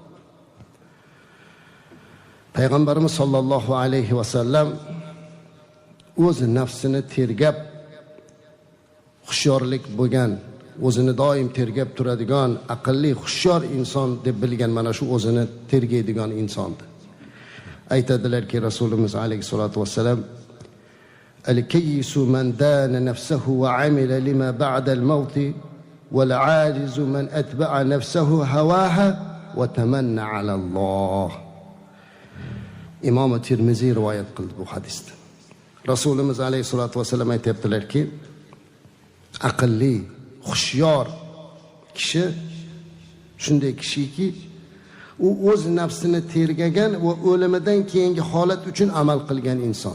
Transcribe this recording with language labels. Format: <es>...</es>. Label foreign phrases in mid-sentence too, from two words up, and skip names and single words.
<uz>Payg'ambarimiz</uz> <ar>صلى الله عليه وسلم</ar> <uz>o'z nafsini tergab hushyorlik bo'lgan, o'zini doim tergab turadigan, aqlli, hushyor inson deb bilgan mana shu o'zini tergaydigan insondir. Aytadilar-ki Rasulimiz</uz> <ar>عليه الصلاة والسلام, "الكيس من دان نفسه وعمل لما بعد الموت والعاجز من أتبع نفسه هواها وتمنى على الله."</ar> <uz>Imom Tirmiziy rivoyat qildi bu hadisni. Rasulimiz</uz> <ar>عليه الصلاة والسلام</ar> <uz>aytibdilar-ki, aqlli, hushyor kishi shunday kishiki, u o'z nafsini tergagan va o'limidan keyingi holat uchun amal qilgan inson.</uz>